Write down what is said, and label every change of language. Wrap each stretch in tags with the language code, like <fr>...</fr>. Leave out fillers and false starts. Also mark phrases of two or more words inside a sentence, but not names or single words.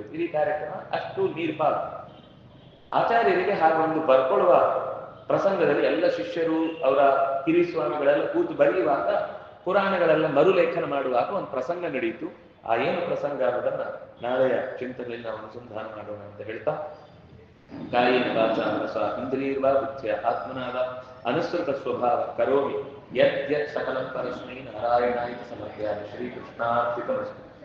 <kn>ಇಡೀ ಕಾರ್ಯಕ್ರಮ ಅಷ್ಟು ನೀರ್ಪಾಲು. ಆಚಾರ್ಯರಿಗೆ ಹಾಗೊಂದು ಬರ್ಕೊಳ್ಳುವ ಪ್ರಸಂಗದಲ್ಲಿ ಎಲ್ಲ ಶಿಷ್ಯರು ಅವರ ಕಿರಿಸ್ವಾಮಿಗಳೆಲ್ಲ ಕೂತು ಬರೆಯುವಾಗ ಪುರಾಣಗಳೆಲ್ಲ ಮರುಲೇಖನ ಮಾಡುವಾಗ ಒಂದು ಪ್ರಸಂಗ ನಡೆಯಿತು. ಆ ಏನು ಪ್ರಸಂಗ ಅನ್ನೋದನ್ನ ನಾಳೆಯ ಚಿಂತನೆಯಲ್ಲಿ ನಾವು ಅನುಸಂಧಾನ ಮಾಡೋಣ ಅಂತ ಹೇಳ್ತಾ,</kn> <sa>ಕಾಯೇನ ವಾಚಾ ಮನಸಾ ಇಂದ್ರಿಯರ್ವಾ ಬುದ್ಧ್ಯ ಆತ್ಮನಾದ ಅನುಸೃತ ಸ್ವಭಾವ ಕರೋಮಿ ಯತ್ ಯತ್ ಸಕಲಂ ಪರಸ್ಮೈ ನಾರಾಯಣಾಯ ಸಮರ್ಪಯಾಮಿ. ಶ್ರೀಕೃಷ್ಣಾರ್ಪಿತಮಸ್ತು.</sa>